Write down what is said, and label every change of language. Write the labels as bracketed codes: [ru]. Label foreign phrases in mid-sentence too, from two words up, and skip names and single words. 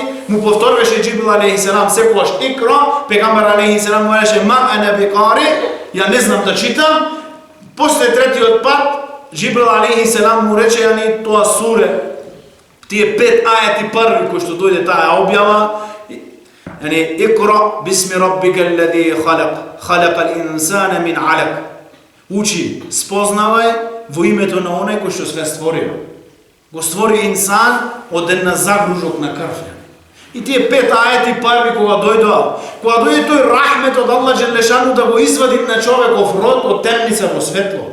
[mk] Му повторваше Џибрил алейхиселам секогаш икро. Пегамбар алейхиселам му рече [ar] ما أنا بقارئ. [mk] Ја не знам да читам. После 3-тиот пат Џибрил алейхиселам му рече јани тоа суре, тие 5 ајати први кои што дојде таа објава, јани [ar] اقرأ باسم ربك الذي خلق الإنسان من علق. [mk] Учи, спознавај во името на оној кој што све створил. Го створи инсан од една загружок на крв. И тие 5 ајати први кога дојде тој рахмет од Аллах Желешану да го извади на човеков род од темница во светло.